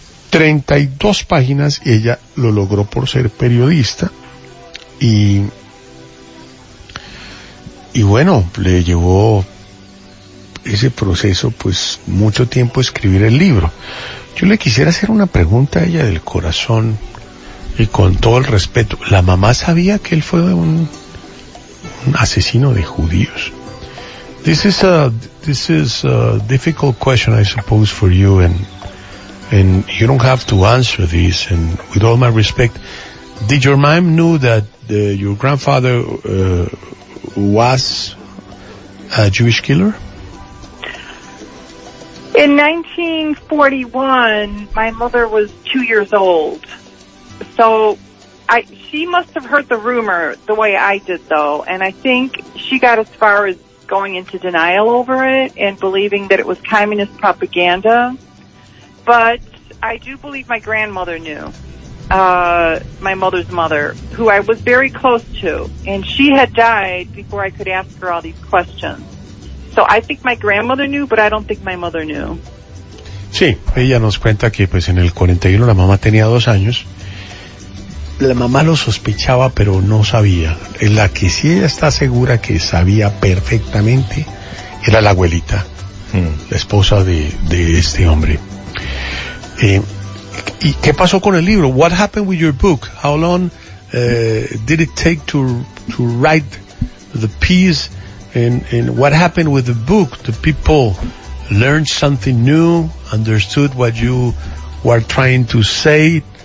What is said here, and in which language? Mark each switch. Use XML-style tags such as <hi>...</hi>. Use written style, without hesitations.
<es>32 páginas ella lo logró por ser periodista y bueno, le llevó ese proceso, pues, mucho tiempo escribir el libro. Yo le quisiera hacer una pregunta a ella del corazón y con todo el respeto. La mamá sabía que él fue un asesino de judíos.</es> <en>This is a difficult question, I suppose, for you, and you don't have to answer this. And with all my respect, did your mom know that your grandfather was a Jewish killer? In 1941, my mother was 2 years old. So she must have heard the rumor the way I did, though. And I think she got as far as going into denial over it and believing that it was communist propaganda. But I do believe my grandmother knew, my mother's mother, who I was very close to. And she had died before I could ask her all these questions. So I think my grandmother knew, but I don't think my mother knew.</en> <es>Sí, ella nos cuenta que pues en el 41 la mamá tenía 2 años. La mamá lo sospechaba, pero no sabía. En la que sí ella está segura que sabía perfectamente era la abuelita, la esposa de este hombre. ¿Y qué pasó con el libro?</es> <en>What happened with your book? How long did it take to write the piece? And what happened with the book? The people learned something new, understood what you were trying to say.</en>